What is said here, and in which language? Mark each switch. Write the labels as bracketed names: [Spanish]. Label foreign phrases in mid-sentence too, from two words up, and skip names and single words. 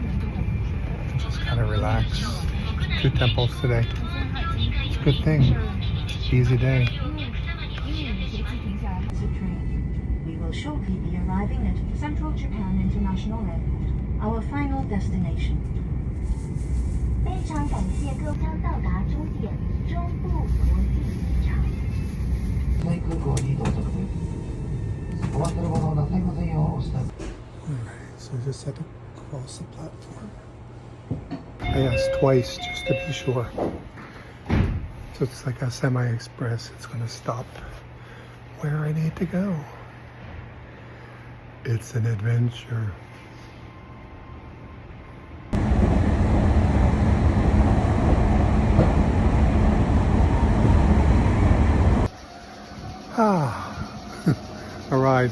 [English] Just kind of relax. 2 temples today. It's a good thing. Easy day. We will shortly be arriving at Central Japan International Airport, our final destination. [Chinese] 非常感谢各位将到达终点中部国际机场。 [Japanese] 在空港に到着です。お忘れ物をなさいませんようお伝え。 [English] Alright, so I just had to cross the platform. I asked twice just to be sure. So it's like a semi-express. It's going to stop where I need to go. It's an adventure. Arrived.